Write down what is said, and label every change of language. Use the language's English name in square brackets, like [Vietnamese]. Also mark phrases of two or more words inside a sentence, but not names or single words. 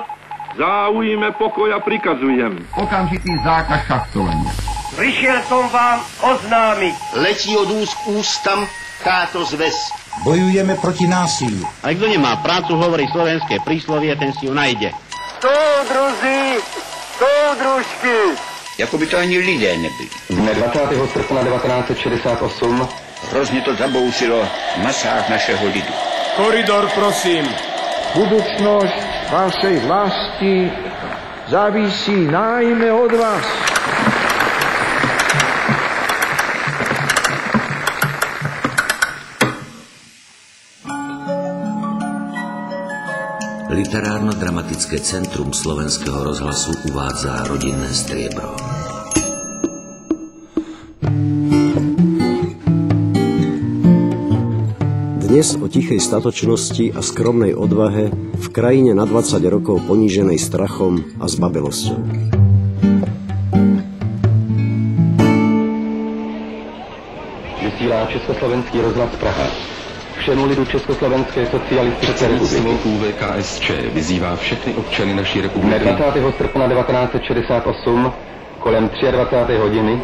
[Slovak] Záujme pokoja prikazujem. Okamžitý zákaz šachtovania. Prišiel som vám oznámiť. Letí od úst k ústam táto zväz. Bojujeme proti násiliu. A kto nemá prácu, hovorí slovenské príslovie, ten si ju nájde. [Czech] Soudruzi, soudružky. Jako by to ani lidé nebyli. Dne 20. srpna 1968 Hrozně to zabouřilo v masách našeho lidu. Koridor, prosím. [Slovak] Budúcnosť vašej vlasti závisí najmä od vás. Literárno-dramatické centrum Slovenského rozhlasu uvádza rodinné striebro. Dnes o tichej statočnosti a skromnej odvahe v krajine na 20 rokov poníženej strachom a zbabelosťou. [Czech] Vysílá Československý rozhlas Praha. Všemu lidu Československé socialistické republiky. UVKSČ vyzývá všechny občany naší republiky. Dne 20. srpna 1968 kolem 23. hodiny,